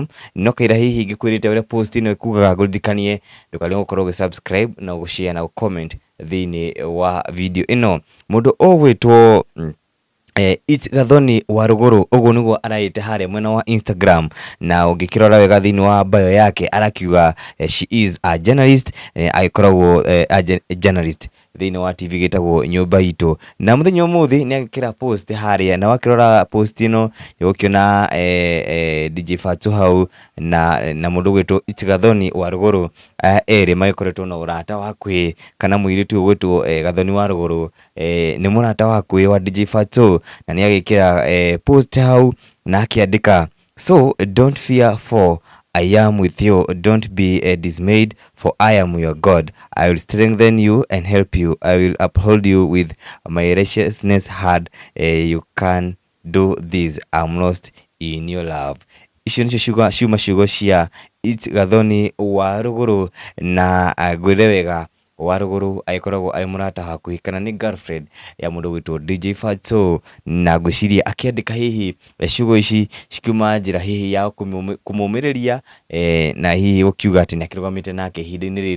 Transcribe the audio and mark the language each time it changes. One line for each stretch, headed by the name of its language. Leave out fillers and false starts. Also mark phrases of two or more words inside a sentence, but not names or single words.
Kikuyu: No kaira hihi ngĩkwĩrĩte ũrĩa post ĩno ĩkugaga ngũririkanie ndũkarĩe gũkorwo ũgĩ-subscribe na gũ-share na gũ-comment thĩinĩ wa video ĩno. Mũndũ ũgwĩtwo Gathoni wa rũgũrũ, ũguo nĩguo araĩte harĩa mwena wa Instagram, na ũngĩkĩrora wega thĩinĩ wa bio yake arakiuga
English: she is a journalist,
Kikuyu: agĩkoragwo journalist thĩinĩ wa TV gĩtagwo Nyũmba Itũ. Na mũthenya ũmũthĩ nĩ agĩkĩra post harĩa, na wakĩrora post ĩno ũgũkĩona DJ Fatxo hau na mũndũ ũgwĩtwo Gathoni wa rũgũrũ. Erĩ magĩkoretwo na ũrata wa hakuhĩ, kana mũirĩtu ũgwĩtwo Gathoni wa rũgũrũ nĩ mũrata wa hakuhĩ wa DJ Fatxo, na nĩ agĩkĩra post hau na akĩandĩka,
English: so don't fear for I am with you, don't be dismayed for I am your God, I will strengthen you and help you, I will uphold you with my righteousness hand, you can do this, I'm lost in your love.
Kikuyu: Icio nĩcio ciuma cia Gathoni wa rũgũrũ, na ngwĩre wega wa rũgũrũ agĩkoragwo arĩ mũrata hakuhĩ, kana nĩ girlfriend ya mũndũ gwĩtwo DJ Fatxo, na ngwĩciria akĩandĩka hihi ciugo ici cikiuma njĩra hihi ya kũmũmĩrĩria na hihi gũkiuga atĩ nĩ akĩrũgamĩte nake ihinda-inĩ rĩrĩ.